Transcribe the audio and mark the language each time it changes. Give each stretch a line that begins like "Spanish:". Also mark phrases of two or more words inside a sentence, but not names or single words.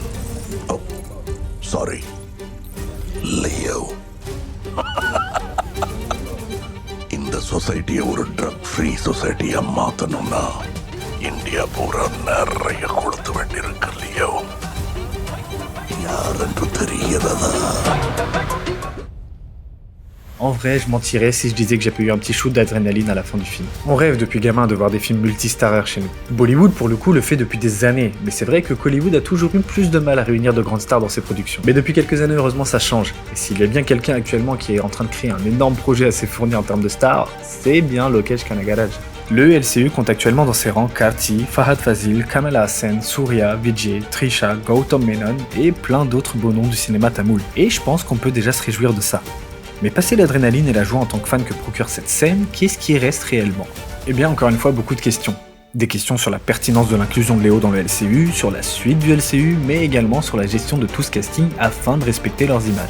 Tamil: சாரி, லியோ. இந்த சொசைட்டியை ஒரு
English: drug free society
Tamil: மாத்தணும்னா இந்தியா பூரா நிறைய கொடுத்து வேண்டியிருக்கு லியோ. யாரென்று தெரிகிறதா?
French: En vrai, je mentirais si je disais que j'ai pas eu un petit shoot d'adrénaline à la fin du film. On rêve depuis gamin de voir des films multistarreurs chez nous. Bollywood, pour le coup, le fait depuis des années, mais c'est vrai que Hollywood a toujours eu plus de mal à réunir de grandes stars dans ses productions. Mais depuis quelques années, heureusement, ça change. Et s'il y a bien quelqu'un actuellement qui est en train de créer un énorme projet assez fourni en termes de stars, c'est bien Lokesh Kanagaraj. Le LCU compte actuellement dans ses rangs Karthi, Fahad Fazil, Kamal Haasen, Surya, Vijay, Trisha, Gautam Menon et plein d'autres beaux noms du cinéma tamoul. Et je pense qu'on peut déjà se réjouir de ça. Mais passer l'adrénaline et la joie en tant que fan que procure cette scène, qu'est-ce qui reste réellement? Eh bien, encore une fois, beaucoup de questions. Des questions sur la pertinence de l'inclusion de Léo dans le LCU, sur la suite du LCU, mais également sur la gestion de tout ce casting afin de respecter leurs images.